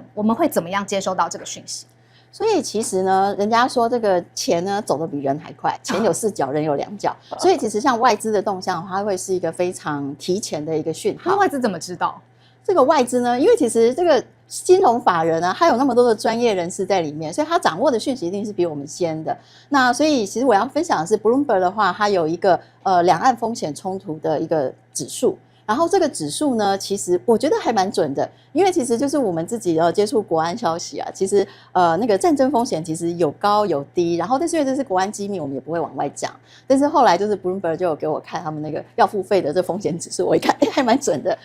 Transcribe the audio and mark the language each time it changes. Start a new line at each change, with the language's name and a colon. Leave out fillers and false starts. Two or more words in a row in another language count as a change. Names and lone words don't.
Chinese: 我們會怎麼樣接收到這個訊息？所以其實呢，人家說這個錢呢走得比人還快，錢有4腳，人有2腳。所以其實像外資的動向，它會是一個非常提前的一個訊號。那外資怎麼知道？這個外資呢，因為其實這個金融法人啊，他有那麼多的專業人士在裡面，所以他掌握的訊息一定是比我們先的。那所以其實我要分享的是 Bloomberg 的話，它有一個兩岸風險衝突的一個指數。然後這個指數呢，其實我覺得還蠻準的，因為其實就是我們自己接觸國安消息啊，其實那個戰爭風險其實有高有低，然後但是因為這是國安機密，我們也不會往外講。但是後來就是 Bloomberg 就有給我看他們那個要付費的這風險指數，我一看，還蠻準的。